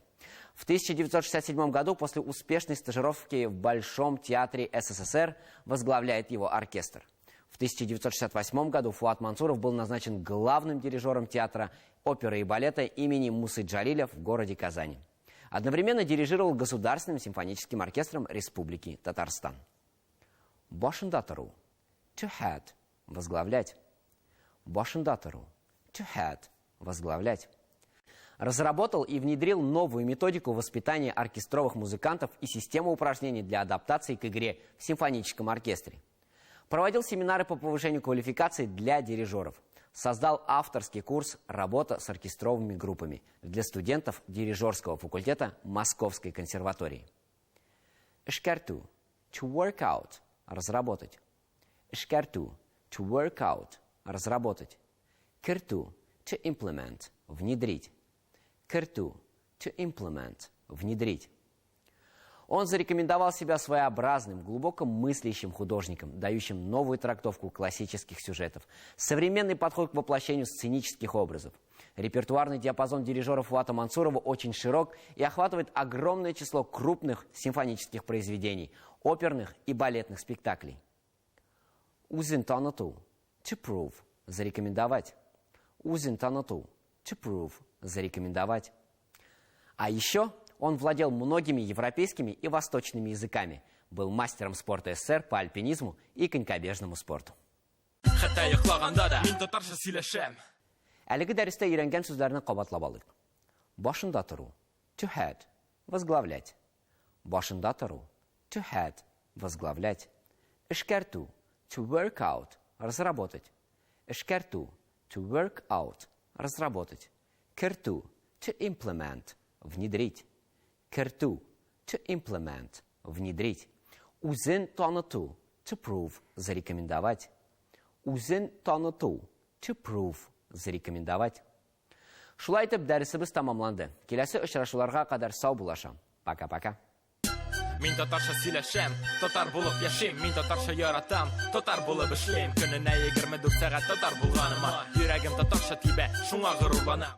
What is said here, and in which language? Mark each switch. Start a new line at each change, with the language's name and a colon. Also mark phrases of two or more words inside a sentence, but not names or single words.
Russian: В 1967 году после успешной стажировки в Большом театре СССР возглавляет его оркестр. В 1968 году Фуат Мансуров был назначен главным дирижером театра оперы и балета имени Мусы Джалиля в городе Казани. Одновременно дирижировал Государственным симфоническим оркестром Республики Татарстан.
Tatar: Башында тұру,
English: to head,
Russian: возглавлять.
Tatar: Башында тұру,
English: to head,
Russian: возглавлять. Разработал и внедрил новую методику воспитания оркестровых музыкантов и систему упражнений для адаптации к игре в симфоническом оркестре. Проводил семинары по повышению квалификации для дирижеров. Создал авторский курс «Работа с оркестровыми группами» для студентов дирижерского факультета Московской консерватории.
Tatar: Эшкерту,
English: to work out,
Russian: разработать.
Tatar: Эшкерту,
English: to work out,
Russian: разработать.
Tatar: Керту,
English: to implement,
Russian: внедрить.
Tatar: Керту,
English: to implement,
Russian: внедрить. Он зарекомендовал себя своеобразным, глубоко мыслящим художником, дающим новую трактовку классических сюжетов, современный подход к воплощению сценических образов. Репертуарный диапазон дирижера Фуата Мансурова очень широк и охватывает огромное число крупных симфонических произведений, оперных и балетных спектаклей.
Tatar: Узин тануту,
English: to prove,
Russian: зарекомендовать.
Tatar: Узин тануту,
English: to prove,
Russian: зарекомендовать. А еще он владел многими европейскими и восточными языками, был мастером спорта СССР по альпинизму и конькобежному спорту.
Tatar: Әлеге дәрестә өйрәнгән сүзләрне кабатлап алыйк. Башында тору,
English: to head,
Russian: возглавлять.
Tatar: Башында тору,
English: to head,
Russian: возглавлять.
Tatar: Эшкәртү,
English: to work out,
Russian: разработать.
Tatar: Эшкәртү,
English: to work out,
Russian: разработать.
Tatar: Керту,
English: to implement,
Russian: внедрить.
Tatar: Керту,
English: to implement,
Russian: внедрить.
Tatar: Үзен таныту,
English: to prove,
Russian: зарекомендовать.
Tatar: Үзен таныту,
English: to prove,
Russian: зарекомендовать.
Tatar: Шулай итеп, дәресебез тамамланды. Киләсе очрашуларга кадәр сау булашам.
Russian: Пока-пока.
Tatar: Мин татарча сөйләшәм, татар булып яшим, мин татарча яратам, татар булып эшлим. Көненә 24 сәгать татар булганыма, йөрәгем татарча тибә, шуңа горурланам.